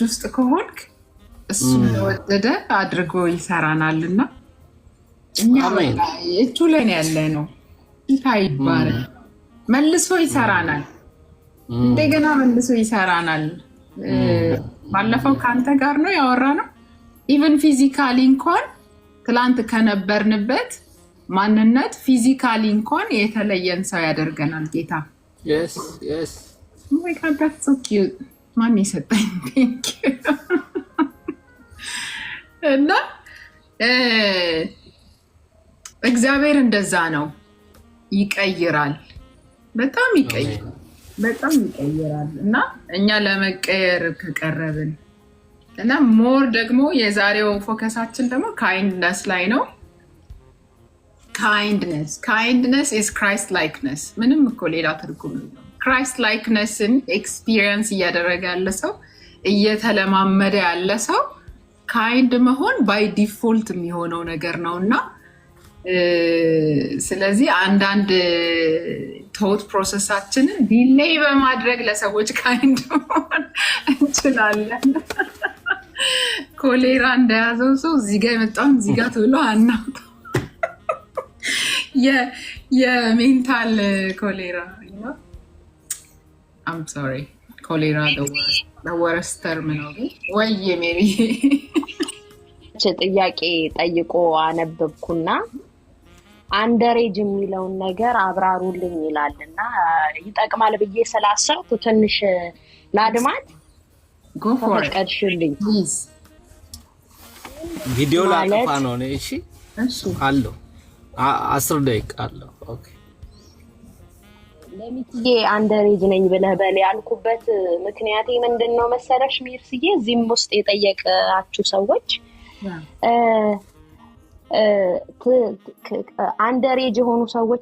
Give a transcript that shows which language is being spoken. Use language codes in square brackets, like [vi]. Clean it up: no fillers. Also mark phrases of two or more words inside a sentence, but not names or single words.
[am] ውስጥ ከሆንክ እሱ እንደወደደ አድርጎ ይሰራናልና እኛ እጁ ላይ ያለ ነው ይታይባል መልሶ ይሰራናል እንደገና መልሶ ይሰራናል ባለፈው ካንተ ጋር ነው ያወራነው ኢቭን ፊዚካሊ እንኳን ትላንት ከነበርንበት ማንነት ፊዚካሊ እንኳን የተለየን ሰው ያደርገናል ጌታ [en] yes oh my god that's so cute [am] ማን ይሰጠኝ [en] thank you [am] እና እግዚአብሔር እንደዛ ነው ይቀይራል በጣም ይቀይራል እና እኛ ለመቀየር ከቀረብን እና ሞር ደግሞ የዛሬው ፎከሳችን ደግሞ ካይንድነስ ላይ ነው [en] kindness is Christ likeness [am] ምንም እኮ ሌላ ትርጉም ነው [en] Christ likenessን [am] ኤክስፒሪየንስ እያደረገ ያለ ሰው እየተለማመደ ያለ ሰው ካይንድ መሆን [en] by default [am] የሚሆነው ነገር ነውና ስለዚህ አንዳንድ ቶት ፕሮሰሳችንን ዲሌይ በማድረግ ለሰዎች ካይንድ መሆን እንችላለን ኮሌራ እንደያዘው ሰው እዚህ ጋር የመጣውን እዚህ ጋር ትብሎ አናውጣ የሜንታል ኮሌራ [en] I'm sorry [am] ኮሌራ [en] the worst term [am] ነው ወይ ሜሪ ጥያቄ ጠይቆ አነበብኩና አንደሬጅ የሚለውን ነገር አብራሩልኝ ይላልና ይጠቅማል ብዬ ስላሰብኩ ትንሽ ላድማት [en] go for it [am] ቀድሽልኝ [en] please [am] ቪዲዮ ላጥፋ ነው እሺ አሎ 10 ደቂቃ አለ ኦኬ ለሚትዬ አንደሬጅ ነኝ ብለህ በል ያልኩበት ምክንያቴ ምንድነው መሰለሽ ሚርስዬ እዚህም ውስጥ የጠየቃችሁ ሰዎች አንደሬጅ የሆኑ ሰዎች